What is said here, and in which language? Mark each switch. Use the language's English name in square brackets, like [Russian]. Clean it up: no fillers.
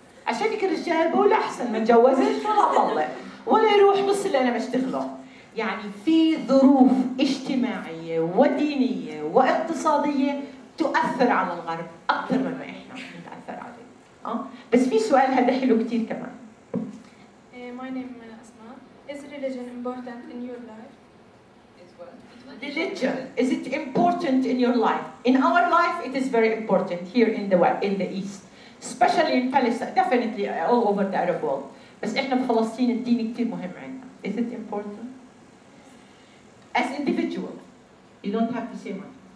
[Arabic] عشان هيك الرجال بقول أحسن ما اتجوزش ولا أطلق، ولا يروح نص اللي أنا بشتغله. يعني في ظروف اجتماعية ودينية واقتصادية تؤثر على الغرب أكثر مما إحنا بنتأثر عليه. بس في سؤال هذا حلو كثير كمان. [English] My name is Asma. Is religion important in your life? Religion, is it important in your life? In our life, it is very important here in the East, especially in Palestine, definitely all over the Arab world. [Arabic] بس إحنا بفلسطين الدين كثير مهم عندنا. [English] Is it important? As individual, you don't have to say much.